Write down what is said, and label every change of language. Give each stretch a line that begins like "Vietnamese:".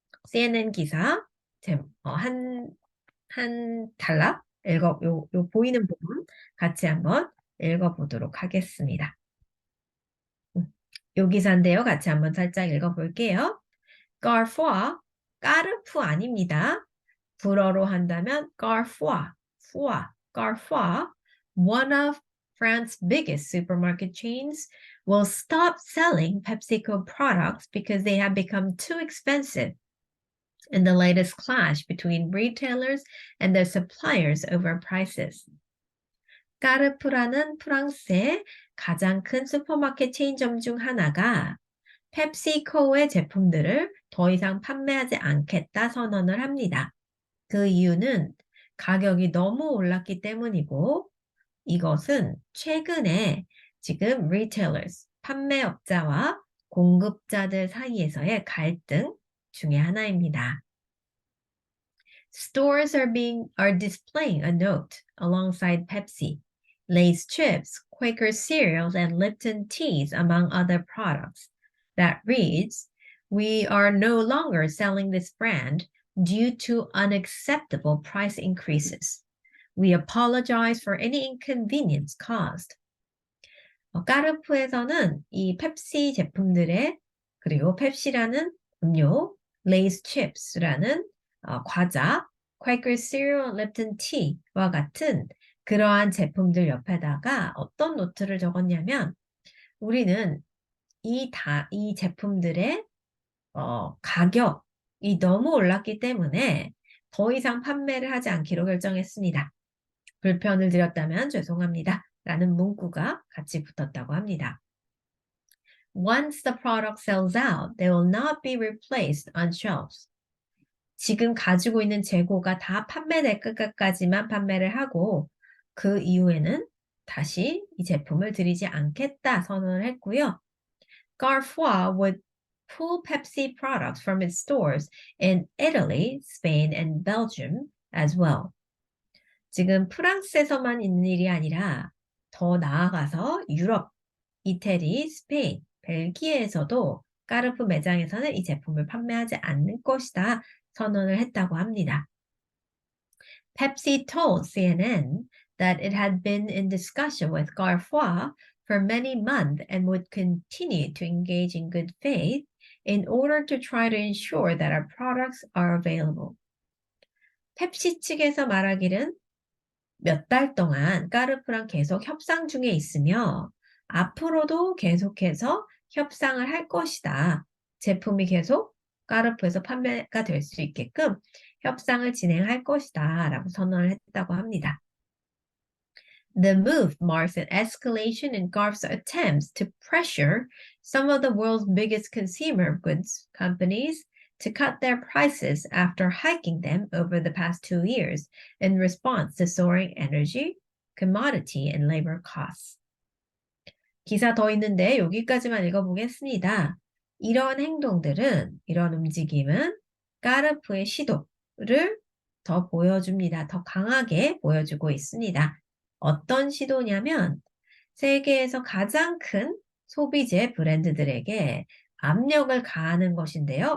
Korean: CNN 기사 한 단락 요 보이는 부분 같이 한번 읽어보도록 하겠습니다. 요 기사인데요. 같이 한번 살짝 읽어볼게요. Carrefour, 까르푸 아닙니다. 불어로 한다면
English: Carrefour, Carrefour, one of France's biggest supermarket chains, will stop selling PepsiCo products because they have become too expensive in the latest clash between retailers and their suppliers over prices.
Korean: 까르푸라는 프랑스의 가장 큰 슈퍼마켓 체인점 중 하나가 펩시코의 제품들을 더 이상 판매하지 않겠다 선언을 합니다. 그 이유는 가격이 너무 올랐기 때문이고 이것은 최근에 지금 retailers, 판매업자와 공급자들 사이에서의 갈등 중에 하나입니다.
English: Stores are displaying a note alongside Pepsi, Lay's chips, Quaker cereals, and Lipton teas, among other products, that reads, "We are no longer selling this brand due to unacceptable price increases. We apologize for any inconvenience caused."
Korean: 까르푸에서는 이 펩시 제품들의 그리고 펩시라는 음료, 레이스 칩스라는 과자, Quaker cereal, Lipton tea와 같은 그러한 제품들 옆에다가 어떤 노트를 적었냐면 우리는 이 제품들의 가격이 너무 올랐기 때문에 더 이상 판매를 하지 않기로 결정했습니다. 불편을 드렸다면 죄송합니다. 라는 문구가 같이 붙었다고 합니다.
English: Once the product sells out, they will not be replaced on shelves.
Korean: 지금 가지고 있는 재고가 다 판매될 것까지만 판매를 하고 그 이후에는 다시 이 제품을 드리지 않겠다 선언을 했고요.
English: Carrefour would pull Pepsi products from its stores in Italy, Spain, and Belgium as well.
Korean: 지금 프랑스에서만 있는 일이 아니라 더 나아가서 유럽, 이태리, 스페인, 벨기에에서도 까르푸 매장에서는 이 제품을 판매하지 않을 것이다 선언을 했다고 합니다.
English: Pepsi told CNN that it had been in discussion with Carrefour for many months and would continue to engage in good faith in order to try to ensure that our products are available.
Korean: 펩시 측에서 말하기는 몇 달 동안 까르푸랑 계속 협상 중에 있으며 앞으로도 계속해서 협상을 할 것이다. 제품이 계속 까르푸에서 판매가 될 수 있게끔 협상을 진행할 것이다 라고 선언을 했다고 합니다.
English: The move marks an escalation in Garf's attempts to pressure some of the world's biggest consumer goods companies to cut their prices after hiking them over the past 2 years in response to soaring energy, commodity, and labor costs.
Korean: 기사 더 있는데 여기까지만 읽어보겠습니다. 이런 행동들은, 이런 움직임은 까르푸의 시도를 더 보여줍니다. 더 강하게 보여주고 있습니다. 어떤 시도냐면 세계에서 가장 큰 소비재 브랜드들에게 압력을 가하는 것인데요.